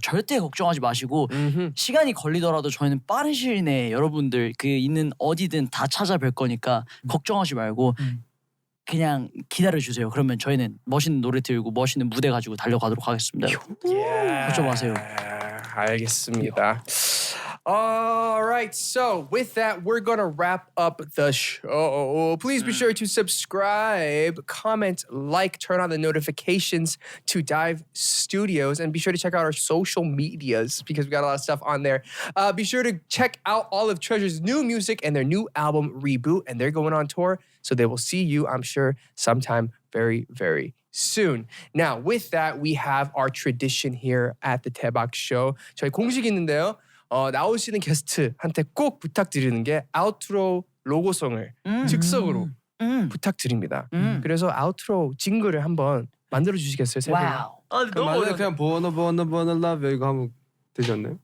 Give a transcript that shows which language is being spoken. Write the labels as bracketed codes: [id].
[ko] 절대 걱정하지 마시고 시간이 걸리더라도 저희는 빠른 시일 내에 여러분들 그 있는 어디든 다 찾아뵐 거니까 걱정하지 말고 그냥 기다려주세요. 그러면 저희는 멋있는 노래 들고 멋있는 무대 가지고 달려가도록 하겠습니다. 걱정 마세요. 알겠습니다. [en] Alright, so with that, we're gonna wrap up the show. Please be sure to subscribe, comment, like, turn on the notifications to Dive Studios, and be sure to check out our social medias because we got a lot of stuff on there. Be sure to check out all of Treasure's new music and their new album Reboot, and they're going on tour, so they will see you, I'm sure, sometime very, very soon. Now, with that, we have our tradition here at the Daebak Show. [ko] 저희 공식이 있는데요. 나오시는 게스트한테 꼭 부탁드리는 게 아우트로 로고송을 즉석으로 부탁드립니다. 그래서 아우트로 징글을 한번 만들어 주시겠어요, 세 분? 와우. 그럼 만약에 그냥 보너 love 이거 하면 되지 않나요?